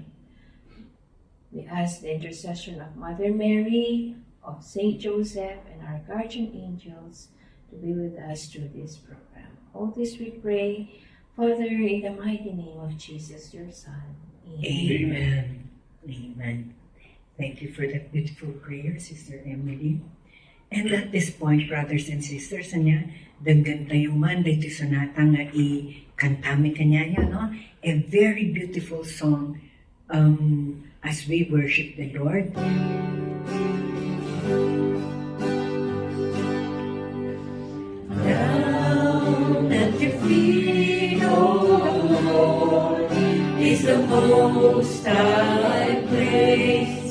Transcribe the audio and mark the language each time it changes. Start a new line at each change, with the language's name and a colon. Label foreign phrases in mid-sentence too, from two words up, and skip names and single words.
English: We ask the intercession of Mother Mary, of Saint Joseph, and our guardian angels to be with us through this program. All this we pray, Father, in the mighty name of Jesus, your Son. Amen. Amen. Thank you for that beautiful prayer, Sister Emily. And at this point, brothers and sisters,
Iloko: daggan tayo man dito sonata nga i-kantami kanyayo, no?
English: A very beautiful song as we worship the Lord. Down at your feet, oh Lord, is the most high place.